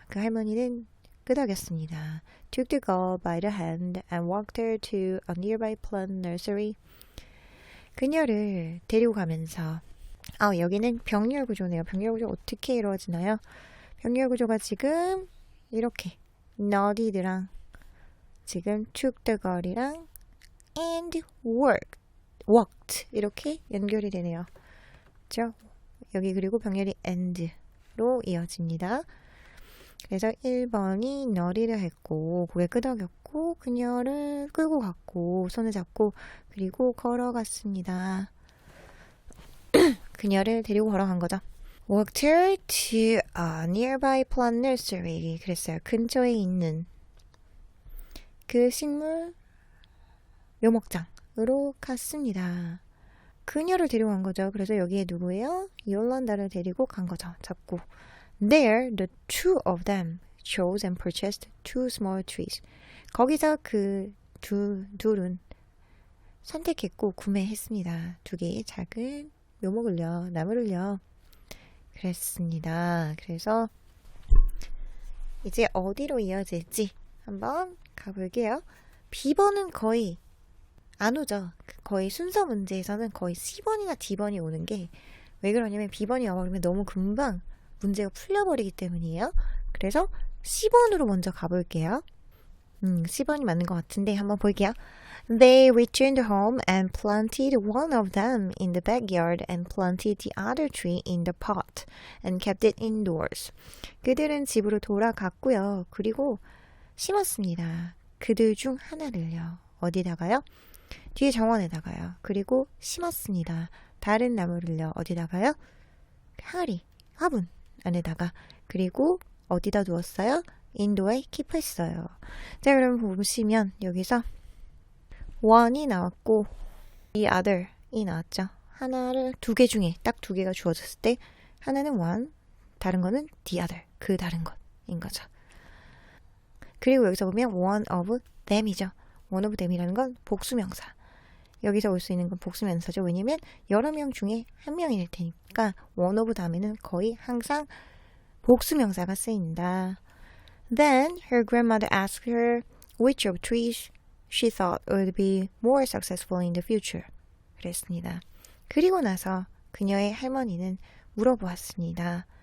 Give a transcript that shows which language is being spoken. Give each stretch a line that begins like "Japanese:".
Korean: 그 할머니는 끄덕였습니다.
English: Took the girl by the hand and walked her to a nearby plant nursery.
Korean: 그녀를 데리고 가면서 여기는 병렬 구조네요. 병렬 구조 어떻게 이루어지나요? 병렬 구조가 지금 이렇게 nodded랑 지금
English: took the girl
Korean: 이랑
English: and walked
Korean: 이렇게 연결이 되네요. 그렇죠? 여기 그리고 병렬이 and로 이어집니다. 그래서 1번이 너리를 했고 고개 끄덕였고 그녀를 끌고 갔고 손을 잡고 그리고 걸어갔습니다. 그녀를 데리고 걸어간 거죠.
English: Walked her to a nearby plant nursery.
Korean: 그랬어요. 근처에 있는 그 식물 묘목장으로 갔습니다. 그녀를 데리고 간 거죠. 그래서 여기에 누구예요? 요란다를 데리고 간 거죠. 잡고.
English: There, the two of them chose and purchased two small trees.
Korean: 거기서 그 둘은 선택했고 구매했습니다. 2개의 작은 묘목을요. 나무를요. 그랬습니다. 그래서 이제 어디로 이어질지 한번 가볼게요. B번은 거의 안 오죠. 거의 순서 문제에서는 거의 C번이나 D번이 오는 게 왜 그러냐면 B번이 와버리면 너무 금방 문제가 풀려버리기 때문이에요. 그래서 C번으로 먼저 가볼게요. C번이 맞는 것 같은데 한번 볼게요.
English: They returned home and planted one of them in the backyard and planted the other tree in the pot and kept it indoors.
Korean: 그들은 집으로 돌아갔고요. 그리고 심었습니다. 그들 중 하나를요. 어디다가요? 뒤에 정원에다가요. 그리고 심었습니다. 다른 나무를요. 어디다가요? 항아리, 화분 안에다가. 그리고 어디다 두었어요? 인도에 킵했어요. 자, 그럼 보시면 여기서 one이 나왔고 the other이 나왔죠. 하나를 2개 중에 딱 2개가 주어졌을 때 하나는 one, 다른 거는 the other, 그 다른 것인 거죠. 그리고 여기서 보면
English: one of them
Korean: 이죠.
English: one of them
Korean: 이라는 건 복수명사. 여기서 올 수 있는 건 복수명사죠. 왜냐면 여러 명 중에 한 명일 테니까 one of 다음에는 거의 항상 복수명사가 쓰인다.
English: Then her grandmother asked her which of trees she thought would be more successful in the future.
Korean: 그랬습니다. 그리고 나서 그녀의 할머니는 물어보았습니다.